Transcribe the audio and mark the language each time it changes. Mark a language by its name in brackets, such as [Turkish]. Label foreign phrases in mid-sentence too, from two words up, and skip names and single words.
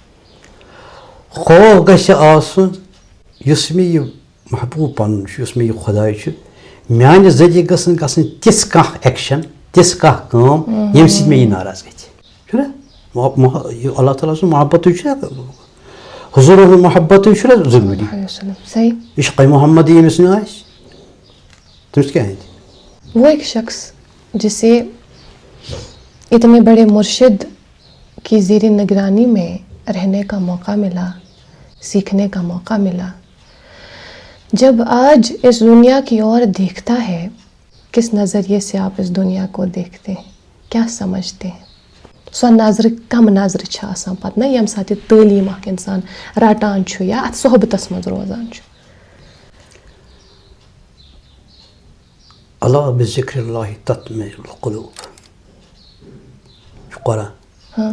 [Kashmiri] خوف گژھِ آسُن یُس مےٚ یہِ محبوٗب پَنُن چھُ یُس مےٚ یہِ خۄداے چھُ میانہِ ذٔریعہٕ گژھن گژھٕنۍ تِژھ کانٛہہ ایٚکشن تِژھ کانٛہہ کٲم ییٚمہِ سۭتۍ مےٚ یہِ ناراض گژھِ. چھُنہ یہِ اللہ تعالیٰ سُنٛد محبتٕے چھُ حضوٗر سُنٛد محبتٕے چھُنہ ضروٗری. عشق محمد ییٚمِس نہٕ آسہِ تٔمِس کیٛاہ ہیٚتہِ؟ [Urdu] وہ ایک شخص جسے اتنے بڑے مرشد کی زیر نگرانی میں رہنے کا موقع ملا سیکھنے کا موقع ملا جب آج اس دنیا کی اور دیکھتا ہے کس نظریے سے آپ اس دنیا کو دیکھتے ہیں کیا سمجھتے ہیں؟ [Kashmiri] سو نظر کم نظر چھِ آسان پتہٕ نہ ییٚمہِ ساتہٕ یہِ تعلیٖم اکھ اِنسان رٹان چھُ یا اتھ صحبتس منٛز روزان چھُ. [Arabic] اللہ بذکر اللہ تطمئن القلوب [Kashmiri] چھُ قرآن.